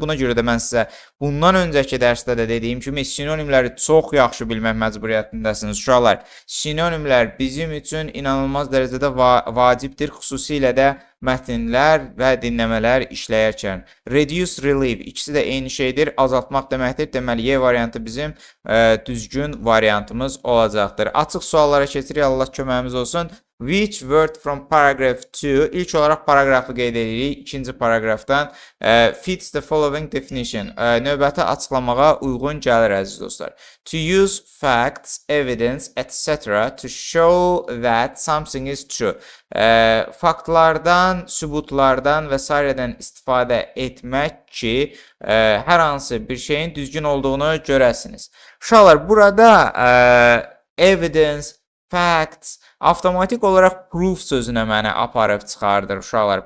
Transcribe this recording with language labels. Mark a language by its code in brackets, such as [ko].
[az] Buna görə də mən sizə bundan öncəki dərsdə də dediyim kimi sinonimləri çox yaxşı bilmək məcburiyyətindəsiniz uşaqlar. Sinonimlər bizim üçün inanılmaz dərəcədə vacibdir, xüsusilə də mətnlər və dinləmələr işləyərkən. Reduce, relieve ikisi də eyni şeydir, azaltmaq deməkdir. Deməli, Y variantı bizim düzgün variantımız olacaqdır. Açıq suallara keçirik, Allah köməyimiz olsun. [en] Which word from paragraph 2, [az] ilk olaraq paragrafı qeyd edirik, ikinci paragrafdan [en] fits the following definition, [az] növbəti açıqlamağa uyğun gəlir əziz dostlar. [en] To use facts, evidence, etc. to show that something is true. [az] Faktlardan, sübutlardan və s. istifadə etmək ki, hər hansı bir şeyin düzgün olduğunu görəsiniz. Uşaqlar, burada evidence, facts. Avtomatik olaraq proof sözünə məni aparıb çıxardır uşaqlar.